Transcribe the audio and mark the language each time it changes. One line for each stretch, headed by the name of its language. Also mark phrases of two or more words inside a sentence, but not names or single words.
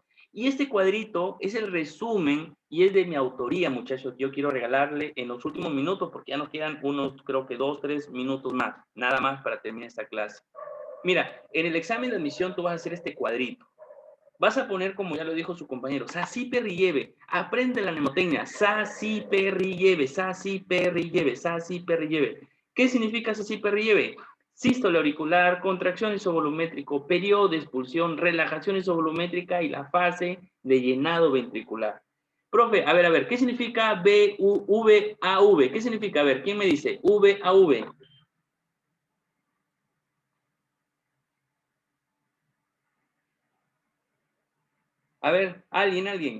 Spanish: Y este cuadrito es el resumen y es de mi autoría, muchachos. Yo quiero regalarle en los últimos minutos, porque ya nos quedan unos, creo que 2, 3 minutos más, nada más para terminar esta clase. Mira, en el examen de admisión tú vas a hacer este cuadrito. Vas a poner, como ya lo dijo su compañero, Sasi Perrilleve. Aprende la mnemotecnia. Sasi Perrilleve, Sasi Perrilleve, Sasi Perrilleve. ¿Qué significa Sasi Perrilleve? Sístole auricular, contracción isovolumétrico, periodo de expulsión, relajación isovolumétrica y la fase de llenado ventricular. Profe, a ver, ¿qué significa VAV? ¿Qué significa? A ver, ¿quién me dice? VAV. A ver, alguien.